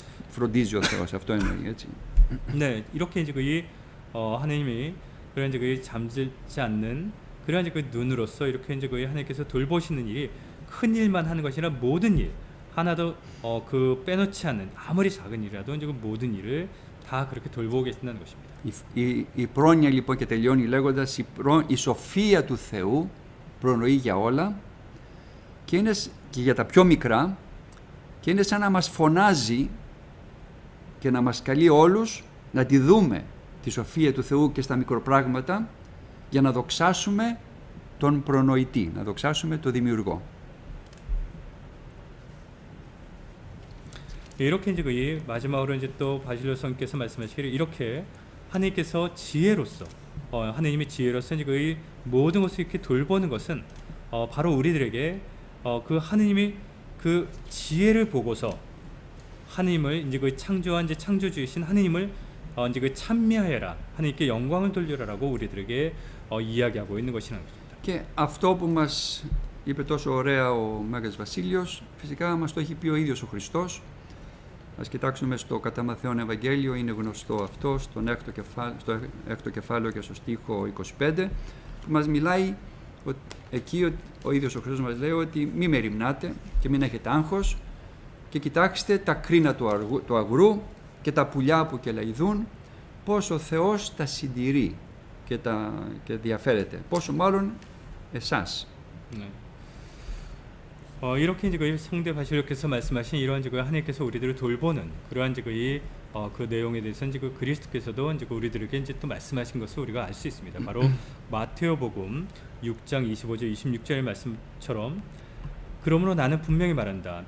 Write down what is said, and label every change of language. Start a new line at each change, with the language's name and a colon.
Greek: Φροντίζει ο Θεός, αυτό εννοεί, έτσι.
Korean: 네, 이렇게 이제 하나님이 그런 이제 잠들지 않는 그런 이제 그 눈으로서 이렇게 이제 하나님께서 돌보시는 일이 큰 일만 하는 것이 아니라 모든 일 하나도 그 빼놓지 않는 아무리 작은 일이라도 이제 그 모든 일을 다 그렇게 돌보고 계신다는 것입니다.
Greek: Η πρόνοια λοιπόν και τελειώνει λέγοντας η σοφία του Θεού προνοεί για όλα και είναι και για τα πιο μικρά και είναι σαν να μας φωνάζει και να μας καλεί όλους να τη δούμε τη σοφία του Θεού και στα μικροπράγματα για να δοξάσουμε τον προνοητή, να δοξάσουμε τον δημιουργό.
Korean: 이렇게 이제 마지막으로 이제 또 바실리오스 성께서 말씀하시기를 이렇게 하나님께서 지혜로서 하나님의 지혜로서 이제 그 모든 것을 이렇게 돌보는 것은 바로 우리들에게 그 하나님의 그 지혜를 보고서 하나님을 이제 그 창조한 이제 창조주이신 하나님을 이제 그 찬미하여라 하나님께 영광을 돌려라라고 우리들에게 이야기하고 있는 것이라는 것입니다.
Greek: Και αυτό που μας είπε τόσο ωραία ο Μέγας Βασίλειος, φυσικά μας το έχει πει ο ίδιος ο Χριστός. Ας κοιτάξουμε στο κατά Μαθαίον Ευαγγέλιο, είναι γνωστό αυτό, στο έκτο κεφάλαιο και στο στίχο 25, που μας μιλάει εκεί ο ίδιος ο Χριστός μας λέει ότι μη μεριμνάτε και μην έχετε άγχος, και κοιτάξτε τα κρίνα του αγρού και τα πουλιά που κελαϊδούν, πώς ο Θεός τα συντηρεί και διαφέρεται. Πόσο μάλλον εσάς.
Korean: 네. 이렇게 이제 그 성대 바실로께서 말씀하신 이러한 이제 그 하나님께서 우리들을 돌보는 그러한 이제 그 내용에 대해서는 이제 그 그리스도께서도 이제 그 우리들에게 이제 또 말씀하신 것을 우리가 알 수 있습니다. 바로 마테오복음 6장 25절 26절의 말씀처럼 그러므로 나는 분명히 말한다.